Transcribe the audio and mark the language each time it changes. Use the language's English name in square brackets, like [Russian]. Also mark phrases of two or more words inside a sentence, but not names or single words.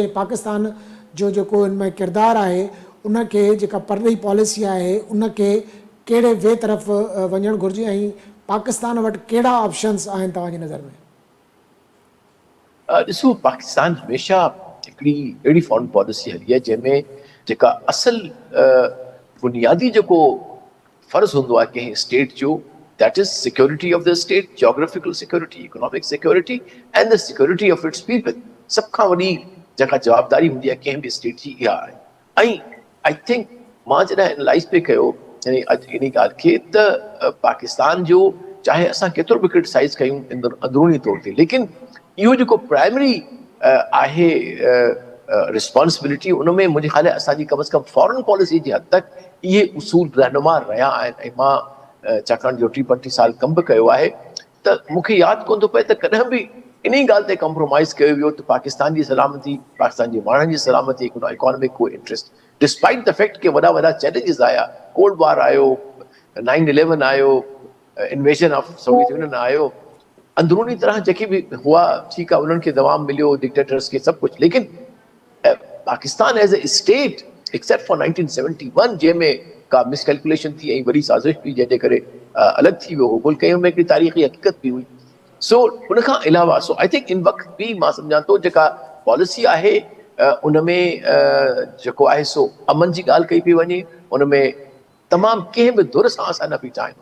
[Sindhi] पाकिस्तान जो जेको इन में किरदारु आहे उनखे, जेका परॾेही पॉलिसी आहे उनखे कहिड़े वे तरफ़ वञणु घुरिजे, ऐं पाकिस्तान वटि कहिड़ा ऑप्शन्स आहिनि तव्हांजी नज़र में? ॾिसो, पाकिस्तान हमेशह हिकिड़ी अहिड़ी [English] foreign policy [Sindhi] हली आहे जंहिंमें जेका असल बुनियादी जेको फ़र्ज़ु हूंदो आहे कंहिं स्टेट जो, [English] that is security of the state, geographical security, economic security and the security of its people. [Sindhi] सभ खां वॾी जेका जवाबदारी हूंदी आहे कंहिं बि स्टेट जी इहा आहे। ऐं [English] I think [Sindhi] मां जॾहिं एनालाइज़ पे कयो यानी अॼु इन ॻाल्हि खे, त पाकिस्तान जो चाहे असां केतिरो बि क्रिटिसाइज़ कयूं अंदरूनी तौर ते, लेकिन इहो जेको प्राइमरी आहे रिस्पॉन्सिबिलिटी, उन में मुंहिंजे ख़्याल असांजी कम अज़ कम [English] foreign policy [Sindhi] जी हद तक इहे उसूल रहनुमा रहिया आहिनि। ऐं मां छाकाणि जो 30-35 साल कम बि कयो आहे, त मूंखे यादि कोन थो पए त कॾहिं बि इन ई ॻाल्हि ते कॉम्प्रोमाइज़ कयो वियो त पाकिस्तान जी सलामती, पाकिस्तान जे माण्हुनि जी सलामती, हिकिड़ो इकोनॉमिक को इंट्रस्ट, [English] despite the fact [Sindhi] के वॾा वॾा चैलेंजिस आया, [English] cold war [Sindhi] आयो, 9/11 आयो, [English] invasion of Soviet Union [Sindhi] आयो, अंदरूनी तरह जेके बि हुआ, ठीकु आहे, उन्हनि खे दवाम मिलियो, डिक्टेटर्स खे सभु कुझु, लेकिन पाकिस्तान [English] as a state except for [Sindhi] 1971 जंहिंमें का मिसकैलकुलेशन थी ऐं वरी साज़िश थी जंहिंजे करे अलॻि थी वियो हो मुल्क, में हिकिड़ी तारीख़ी हक़ीक़त बि हुई। सो उन खां अलावा सो [English] I think [Sindhi] इन वक़्त बि मां सम्झां थो जेका पॉलिसी आहे उन में जेको आहे सो अमन जी ॻाल्हि कई पई वञे, उन में तमामु कंहिं बि धुर सां असां न बीठा आहियूं।